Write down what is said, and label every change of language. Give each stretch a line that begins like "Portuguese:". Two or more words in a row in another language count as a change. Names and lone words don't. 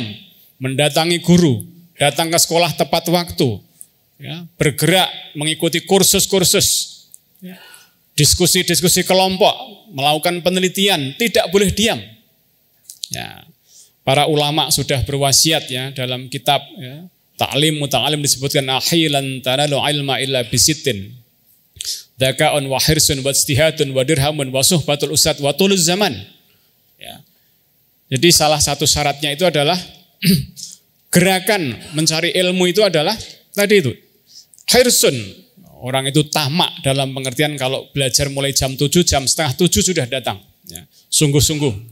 Indonesian: Mendatangi guru, datang ke sekolah tepat waktu, ya, bergerak mengikuti kursus-kursus, ya, diskusi-diskusi kelompok, melakukan penelitian, tidak boleh diam. Ya, para ulama sudah berwasiat ya dalam kitab ya, Ta'lim Muta'alim disebutkan
Arabic: ألا لن تنال العلم إلا بستة. ذكاء وحرص واجتهاد ودرهم وصحبة أستاذ وطول زمان.
Indonesian: Ya. Jadi salah satu syaratnya itu adalah gerakan mencari ilmu itu adalah tadi itu hirsun, orang itu tamak dalam pengertian kalau belajar mulai jam 7, jam setengah 7 sudah datang ya, sungguh-sungguh.